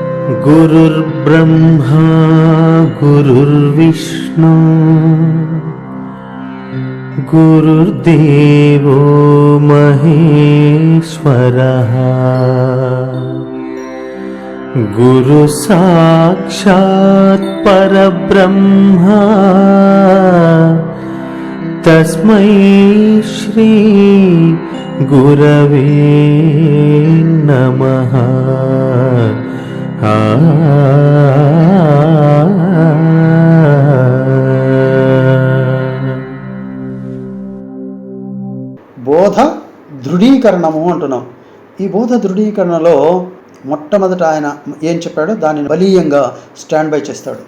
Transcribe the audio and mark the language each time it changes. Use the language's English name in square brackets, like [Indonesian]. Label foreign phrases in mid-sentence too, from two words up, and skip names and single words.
[Sanskrit] गुरुर्ब्रह्मा गुरुर्विष्णु गुरुर्देवो महेश्वरः गुरु साक्षात् परब्रह्म तस्मै श्री गुरवे नमः। [Telugu] బోధ దృఢీకరణము అంటున్నాం. ఈ బోధ దృఢీకరణలో మొట్టమొదట ఆయన ఏం చెప్పాడో దానిని బలీయంగా [English] stand by [Telugu] చేస్తాడు.